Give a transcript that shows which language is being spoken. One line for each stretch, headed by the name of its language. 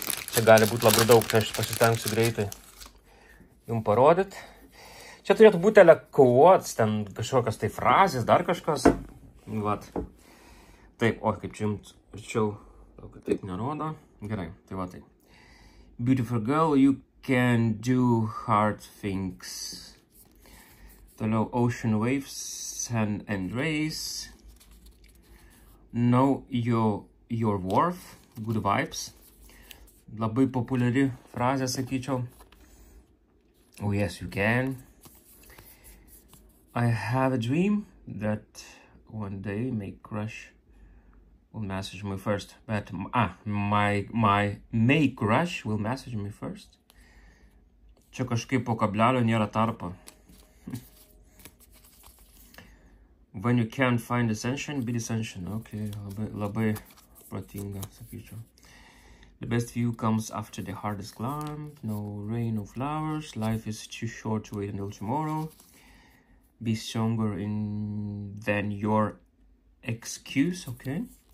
Lithuanian: Čia gali būti labai daug, tai aš pasistengsiu greitai jums parodyti. Čia turėtų būti quotes, ten kažkokios tai frazės, dar kažkas. Vat. Taip, kaip čia jums arčiau, taip nerodo. Gerai, tai va tai.
English: Beautiful girl, you can do hard things. Toliau, ocean waves, sun and rays. Know your worth, good vibes.
Lithuanian: Labai populiari frazė, sakyčiau.
English: Oh yes, you can. I have a dream that one day my crush will message me first. But my may crush will message me first.
Lithuanian: Čia kažkaip po kablelio nėra tarpo.
English: When you can't find ascension, be ascension.
Lithuanian: Okay, labai protinga, sakyčiau.
English: The best view comes after the hardest climb. No rain, no flowers. Life is too short to wait until tomorrow. Be stronger than your excuse. Okay.